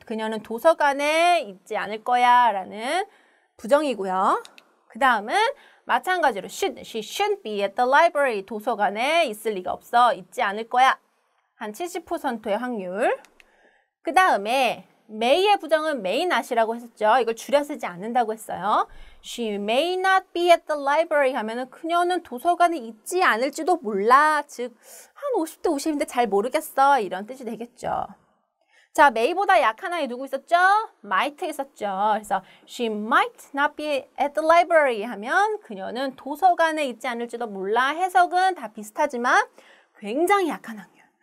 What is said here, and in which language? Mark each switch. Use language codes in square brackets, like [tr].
[ko] 그녀는 도서관에 있지 않을 거야 라는 부정이고요. 그 다음은 마찬가지로 [en] she shouldn't be at the library. [ko] 도서관에 있을 리가 없어. 있지 않을 거야. 한 70%의 확률. 그 다음에 may의 부정은 may not이라고 했었죠. 이걸 줄여 쓰지 않는다고 했어요. [en] She may not be at the library [ko] 하면은 그녀는 도서관에 있지 않을지도 몰라. 즉, 한 50대 50인데 잘 모르겠어. 이런 뜻이 되겠죠. 자, may보다 약한 아이 누구 있었죠? might 있었죠. 그래서 [en] she might not be at the library [ko] 하면 그녀는 도서관에 있지 않을지도 몰라. 해석은 다 비슷하지만 굉장히 약한 확률.